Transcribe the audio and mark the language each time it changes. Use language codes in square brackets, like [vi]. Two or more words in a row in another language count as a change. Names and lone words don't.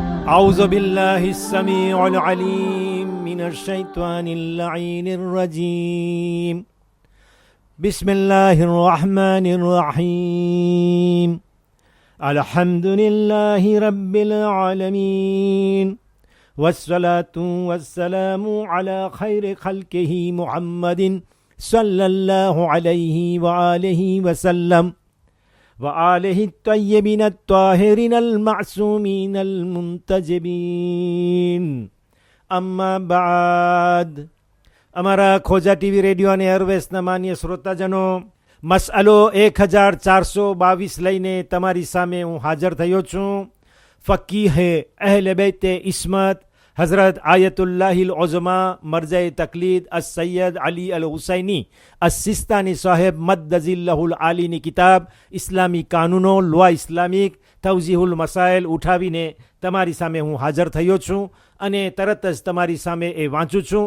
[ar] أعوذ بالله السميع العليم من الشيطان اللعين الرجيم بسم الله الرحمن الرحيم الحمد لله رب العالمين والصلاة والسلام على خير خلقه محمد صلى الله عليه وآله وسلم وآله الطيبين الطاهرين المعصومين المنتجبين أما بعد [gu] અમારા ખોજા ટીવી રેડિયો અને એરવેસના માન્ય શ્રોતાજનો, મસઅલો 1422 લઈને તમારી સામે હું હાજર થયો છું. ફકીહે અહલે બેતે ઇસ્મત હઝરત આયતુલ્લાહિલ ઉઝમા મરજાએ તકલીદ અસ-સૈયદ અલી અલ હુસૈની અસ-સિસ્તાની સાહેબ મદ્દઝિલ્લહુલ આલીની કિતાબ ઇસ્લામી કાનૂનો લોઆ ઇસ્લામિક તવઝીહુલ મસાઇલ ઉઠાવીને તમારી સામે હું હાજર થયો છું અને તરત જ તમારી સામે એ વાંચું છું.